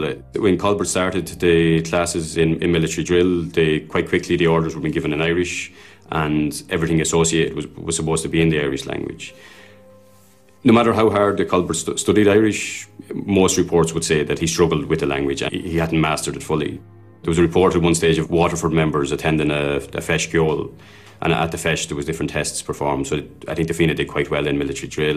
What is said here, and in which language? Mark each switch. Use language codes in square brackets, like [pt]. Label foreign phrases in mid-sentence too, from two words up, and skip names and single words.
[en] When Colbert started the classes in military drill, quite quickly the orders were being given in Irish and everything associated was supposed to be in the Irish language. No matter how hard Colbert studied Irish, most reports would say that he struggled with the language and he hadn't mastered it fully. There was a report at one stage of Waterford members attending a [ga] feis ceol, [en] and at the feis there was different tests performed, so I think the Fianna did quite well in military drill.